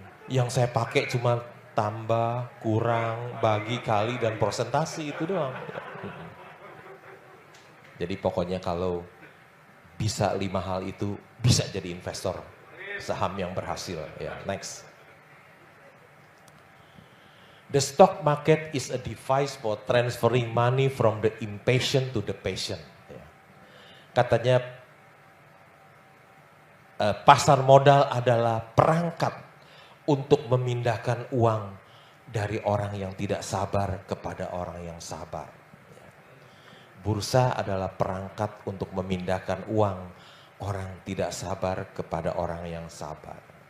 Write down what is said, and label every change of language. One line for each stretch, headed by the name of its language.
Indonesian: Yang saya pakai cuma tambah, kurang, bagi, kali, dan persentase, itu doang. Jadi pokoknya kalau bisa 5 hal itu, bisa jadi investor saham yang berhasil. Ya, next.
English: The stock market is a device for transferring money from the impatient to the patient.
Indonesian: Ya. Katanya pasar modal adalah perangkat untuk memindahkan uang dari orang yang tidak sabar kepada orang yang sabar. Bursa adalah perangkat untuk memindahkan uang orang tidak sabar kepada orang yang sabar.